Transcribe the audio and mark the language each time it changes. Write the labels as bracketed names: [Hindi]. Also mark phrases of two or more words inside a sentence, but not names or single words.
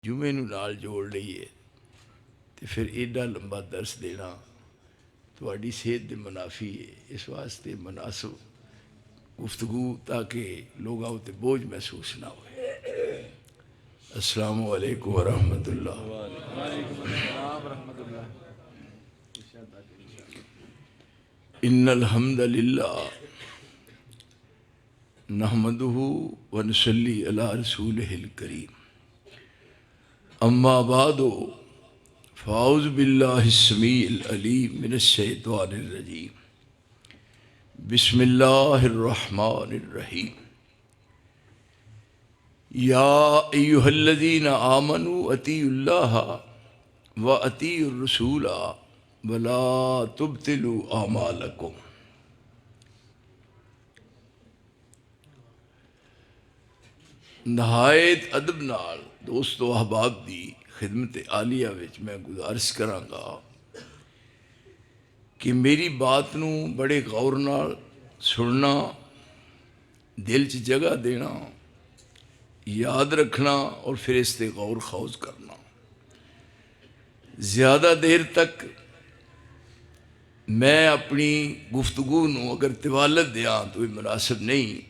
[Punjabi] جمعے نو نال جوڑ لئیے تو پھر ایڈا لمبا درس دینا تھوڑی صحت دے منافی ہے، اس واسطے مناسب گفتگو تاکہ لوگوں تے بوجھ محسوس نہ ہوئے۔ [Arabic] السلام علیکم ورحمۃ اللہ۔ ان الحمد للہ نحمدہ ونصلی علی رسولہ الکریم، اما بعد فاعوذ باللہ السمیع العلیم من الشیطان الرجیم، بسم اللہ الرحمن الرحیم۔ یا ایہا الذین آمنوا اطیعوا اللہ واطیعوا الرسول ولا تبطلوا اعمالکم۔ [Punjabi] نہایت ادب نال دوستو احباب دی خدمت عالیہ وچ میں گزارش کراں گا کہ میری بات نو بڑے غور نال سننا، دل چ جگہ دینا، یاد رکھنا اور پھر اس تے غور خوض کرنا۔ زیادہ دیر تک میں اپنی گفتگو نو اگر طوالت دیاں تو یہ مناسب نہیں۔